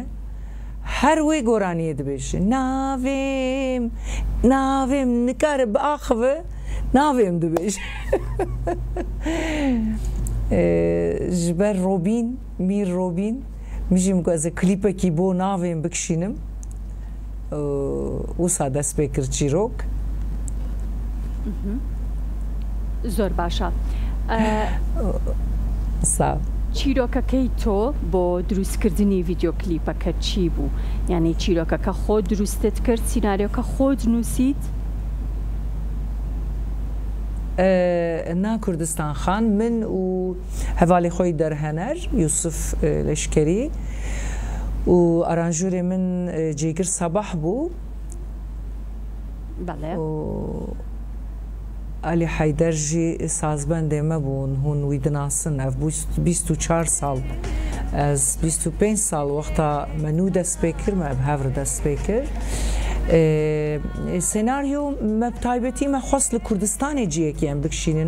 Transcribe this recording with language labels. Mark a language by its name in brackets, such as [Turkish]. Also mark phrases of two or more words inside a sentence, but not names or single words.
[Kurdish] Her wê goraniyê dibêje navêm nikare biaxive navêm dibêje. Ji ber Robîn, Mîr Robîn min jî ez ê klîpekî bo navêm bikişînim. Wisa dest pê kir çîrok. [Central Kurdish] زۆر باشە. [Turkish] Sağ ol. [Central Kurdish] چیرۆکەکەی تۆ بۆ دروستکردنی ڤیدیۆ کلیپەکە چی بوو؟ یعنی چیرۆکەکە خۆ دروستت کرد، سیناریۆکە خۆت نووسیت؟ نا کوردستان خان من و هەڤاڵی خۆی دەرهەنەر یوسف لەشکەری و ئارانژورێ من جێگر سەباح بوو. [Kurdish] علی حەیدەر jî sazbendê me bûn hûn wî dinasin. Ev bû 24 sal, ez 25 sal wexta me nû dest pê kir, me ev hevr dest pê kir. Senaryo me bi taybetî me xwest li Kurdistanê ciyekî em dikişînin.